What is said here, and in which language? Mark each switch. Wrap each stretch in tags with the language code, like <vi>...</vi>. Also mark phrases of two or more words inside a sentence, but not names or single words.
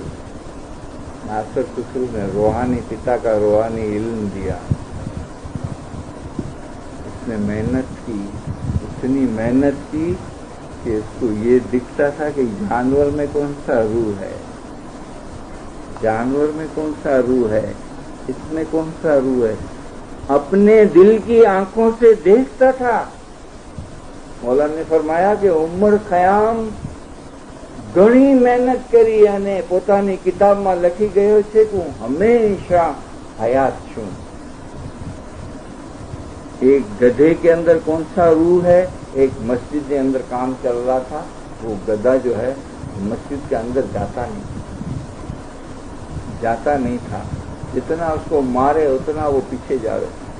<ur>ناصر خسرو نے روحانی پتا کا روحانی علم دیا، اس نے محنت کی، اتنی محنت کی کہ اس کو یہ دکھتا تھا کہ جانور میں کون سا روح ہے، جانور میں کون سا روح ہے، اس میں کون سا روح ہے، اپنے دل کی آنکھوں سے دیکھتا تھا۔ مولا نے فرمایا کہ</ur> <gu>عمر خیام ઘણી મહેનત કરી અને પોતાની કિતાબમાં લખી ગયો છે કે હું હંમેશા હયાત છું।</gu> <ur>ایک گدھے کے اندر کون سا روح ہے، ایک مسجد کے اندر کام چل رہا تھا، وہ گدھا جو ہے مسجد کے اندر جاتا نہیں تھا، جتنا اس کو مارے اتنا وہ پیچھے جاوے۔</ur>